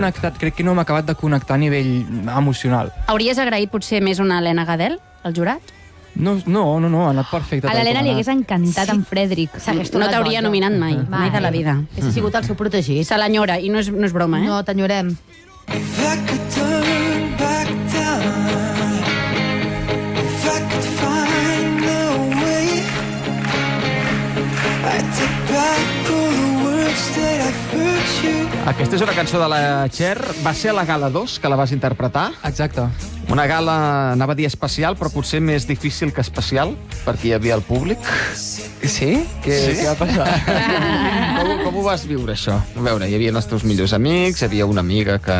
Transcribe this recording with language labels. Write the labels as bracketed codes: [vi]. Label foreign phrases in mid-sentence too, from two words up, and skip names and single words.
[ca] connectat, crec que no m'ha acabat de connectar a nivell emocional. Hauries agraït potser més una Helena Gadel, al jurat? No, ha anat perfecte. A tal l'Helena com li ha hagués anat. encantat en Frederic. S'hagués No tornat t'hauria boja. nominat mai, mai de la vida. Hauria sigut el seu protegit. Se l'enyora, i no és broma, eh? No, t'enyorem. [en] If I could turn back time, if I could find a way, I'd take back all the words instead I've hurt you. [ca] Aquesta és una cançó de la Cher. Va ser a la Gala 2 que la vas interpretar. Exacte. Una gala, anava a dir especial, però potser més difícil que especial, perquè hi havia el públic. Sí? Què va passar? Com ho vas viure, això? A veure, hi havia els teus millors amics, hi havia una amiga que...